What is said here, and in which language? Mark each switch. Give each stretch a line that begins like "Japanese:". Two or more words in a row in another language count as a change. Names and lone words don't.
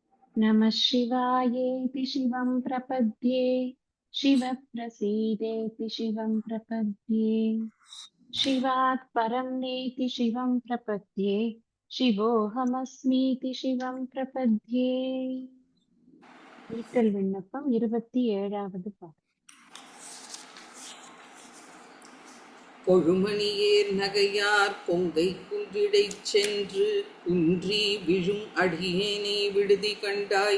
Sanskrit: नमः शिवायेति शिवं प्रपद्ये शिवप्रसीदेति शिवं प्रपद्ये शिवात् परं नेति शिवं प्रपद्ये शिवोऽहमस्मीति शिवं प्रपद्ये
Tamil: ஈட்டல் விண்ணப்பம் 27வது பாடல். கொழுமணியேர் நகையார் கொங்கை குன்றிடைச் சென்று குன்றி விழும் அடியேனை விடுதி கண்டாய்.